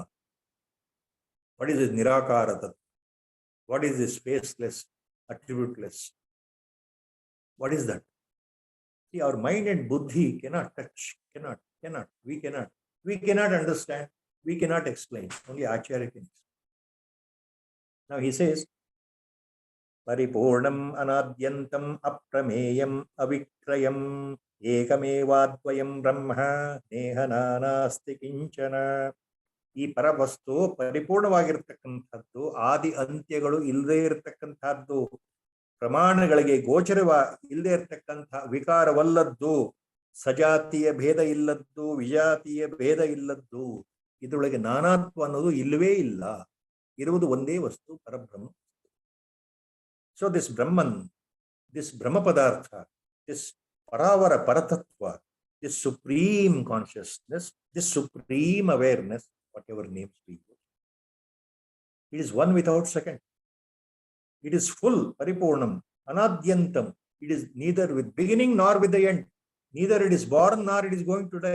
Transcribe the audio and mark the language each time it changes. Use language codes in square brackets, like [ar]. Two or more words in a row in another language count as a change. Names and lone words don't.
[en] What is this Nirakara Tattva? What is this faceless, attributeless? What is that? See, our mind and buddhi cannot touch, cannot. We cannot understand. We cannot explain. Only Acharya can explain. Now he says, [sa] परिपूर्णम् अनाद्यन्तम् अप्रमेयम् अविक्रियम् एकमेवाद्वयम् ब्रह्म नेह नानास्ति किञ्चन. [kn] ಈ ಪರವಸ್ತು ಪರಿಪೂರ್ಣವಾಗಿರ್ತಕ್ಕಂಥದ್ದು, ಆದಿ ಅಂತ್ಯಗಳು ಇಲ್ಲದೆ ಇರತಕ್ಕಂಥದ್ದು, ಪ್ರಮಾಣಗಳಿಗೆ ಗೋಚರವಿಲ್ಲದೆ ಇರತಕ್ಕಂಥ ವಿಕಾರವಲ್ಲದ್ದು, ಸಜಾತಿಯ ಭೇದ ಇಲ್ಲದ್ದು, ವಿಜಾತಿಯ ಭೇದ ಇಲ್ಲದ್ದು, ಇದರೊಳಗೆ ನಾನಾತ್ವ ಅನ್ನೋದು ಇಲ್ಲವೇ ಇಲ್ಲ. ಇರುವುದು ಒಂದೇ ವಸ್ತು, ಪರಬ್ರಹ್ಮ. [en] so this Brahman, this brahma padartha, this paravara paratatva, this supreme consciousness, this supreme awareness, whatever names we use, it is one without second. It is full, [sa] परिपूर्णम्, अनाद्यन्तम्. [en] It is neither with beginning nor with the end. Neither it is born nor it is going to die.